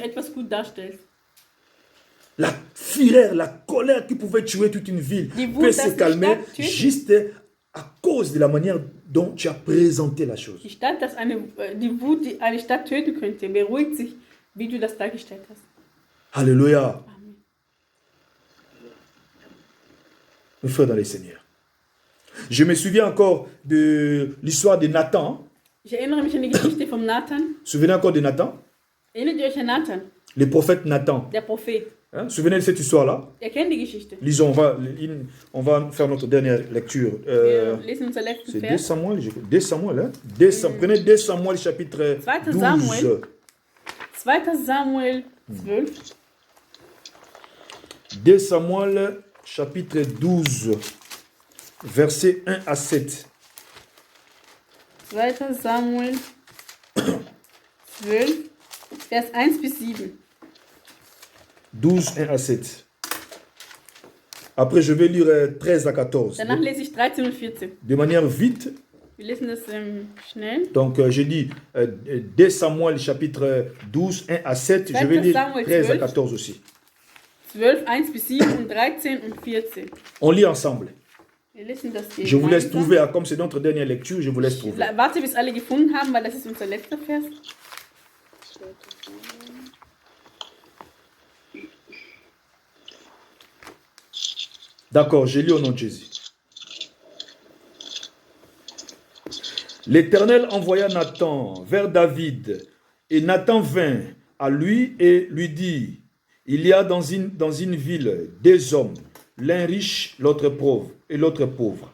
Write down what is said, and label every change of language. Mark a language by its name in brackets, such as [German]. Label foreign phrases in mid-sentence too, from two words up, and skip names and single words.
[German] du etwas gut darstellst. [French] La fureur, la colère qui pouvait tuer toute une ville [German] Die Wut, [French] peut [German] das [French] se [German] die [French] calmer [German] Stadt tötet. [French] juste à cause de la manière dont tu as présenté la chose. [German] Die Stadt, die Wut, die eine Stadt töten könnte, beruhigt sich, wie du das dargestellt hast. [French] Alléluia. Amen. Mes frères dans les Seigneurs. Je me souviens encore de l'histoire de Nathan. [German] Ich erinnere mich an die Geschichte vom Nathan. [French] Souvenez encore de Nathan, [German] Erinnert ihr euch an Nathan, [French] le prophète Nathan. [German] der Prophet? [French] Hein? Souvenez de cette histoire-là. [German] Ihr kennt die Geschichte. [French] Lisons, on va faire notre dernière lecture. [German] Wir lesen unser letzten [French] C'est 2 [German] Vers. [French] Samuel, 2 Samuel, hein? Prenez 2 Samuel chapitre 2. 12. [German] Samuel. 2. Samuel 12. [French] 2 Samuel chapitre 12, versets 1 à 7. [German] 2. Samuel 12, Vers 1 bis 7. [French] 12, 1 à 7. Après, je vais lire 13 à 14. [German] Danach lese ich 13 und 14. [French] De manière vite. [German] Wir lesen das schnell. [French] Donc, j'ai dit 2 Samuel chapitre 12, 1 à 7. Je vais [German] 2 [French] lire [German] Samuel [French] 13 à [German] 12. [French] 14 aussi. [German] 12, 1 bis 7 und 13 und 14. [French] On lit ensemble. [German] Wir lesen das [French] Je vous laisse [German] gemeinsam. [French] trouver, comme c'est notre dernière lecture, je vous laisse trouver. [German] Warte, bis alle gefunden haben, weil das ist unser letzter Vers. [French] D'accord, je lis au nom de Jésus. L'Éternel envoya Nathan vers David, et Nathan vint à lui et lui dit, il y a dans une ville deux hommes, l'un riche, l'autre pauvre, et l'autre pauvre.